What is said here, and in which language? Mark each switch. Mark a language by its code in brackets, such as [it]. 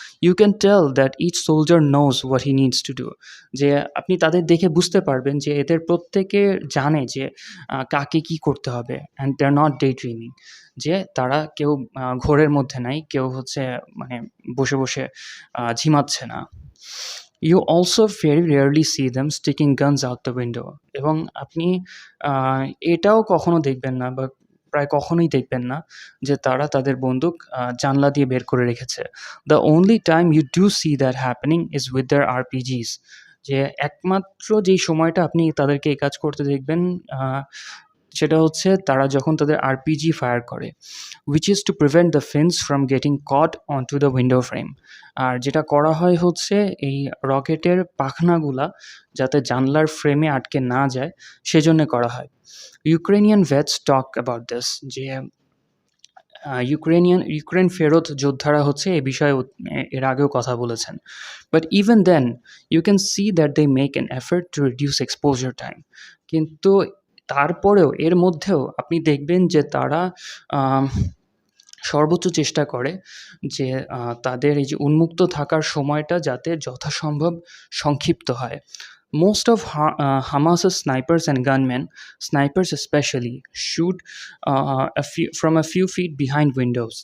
[en] You can tell that each soldier knows what he needs to do. [bn] যে আপনি তাদের দেখে বুঝতে পারবেন যে এদের প্রত্যেকে জানে যে কাকে কি করতে হবে। [en] And they are not day dreaming. [bn] যে তারা কেউ ঘোরের মধ্যে নাই, কেউ হচ্ছে মানে বসে বসে ঝিমাচ্ছে না। [en] You also very rarely see them sticking guns out the window. [bn] এবং আপনি এটাও কখনো দেখবেন না বা প্রায় কখনোই দেখবেন না যে তারা তাদের বন্দুক জানলা দিয়ে বের করে রেখেছে। [en] The only time you do see that happening is with their RPGs. [bn] যে একমাত্র যেই সময়টা আপনি তাদেরকে এই কাজ করতে দেখবেন সেটা হচ্ছে তারা যখন তাদের RPG ফায়ার করে, [en] which is to prevent the fins from getting caught onto the window frame. [bn] আর যেটা করা হয় হচ্ছে এই রকেটের পাখনাগুলা যাতে জানলার ফ্রেমে আটকে না যায় সেজন্য করা হয়। [en] Ukrainian vets talk about this. [bn] যে ইউক্রেন ফেরত যোদ্ধারা হচ্ছে এ বিষয়ে এর আগেও কথা বলেছেন। [en] But even then you can see that they make an effort to reduce exposure time. [bn] কিন্তু তারপরেও এর মধ্যেও আপনি দেখবেন যে তারা সর্বোচ্চ চেষ্টা করে যে তাদের এই যে উন্মুক্ত থাকার সময়টা যাতে যথাসম্ভব সংক্ষিপ্ত হয়। [en] Most of Hamas's snipers and gunmen, snipers especially, shoot from a few feet behind windows.